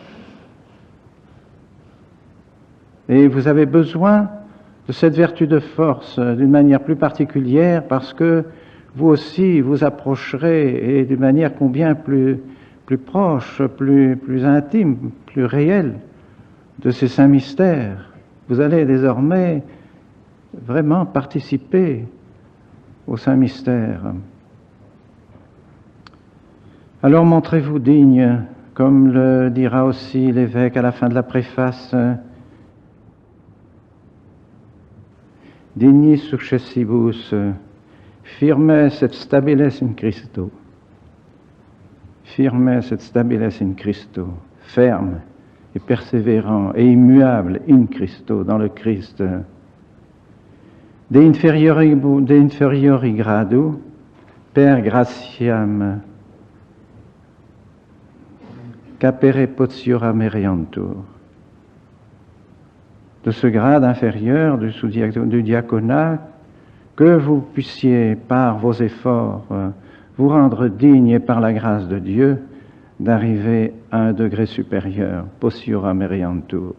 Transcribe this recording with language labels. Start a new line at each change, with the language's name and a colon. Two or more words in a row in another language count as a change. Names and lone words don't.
French: Et vous avez besoin de cette vertu de force d'une manière plus particulière parce que vous aussi vous approcherez et d'une manière combien plus proche, plus intime, plus réelle de ces saints mystères. Vous allez désormais vraiment participer aux saints mystères. Alors montrez-vous digne, comme le dira aussi l'évêque à la fin de la préface,
Latin: dignis successibus, firmes et stabiles in Christo. Firmes et stabiles in Christo,
French: ferme et persévérant et immuable
Latin: in Christo,
French: dans le Christ.
Latin: De inferiori gradu, per gratiam, capere potiora meriantur.
French: De ce grade inférieur du diaconat, que vous puissiez, par vos efforts, vous rendre digne et par la grâce de Dieu, d'arriver à un degré supérieur,
Latin: potiora meriantur.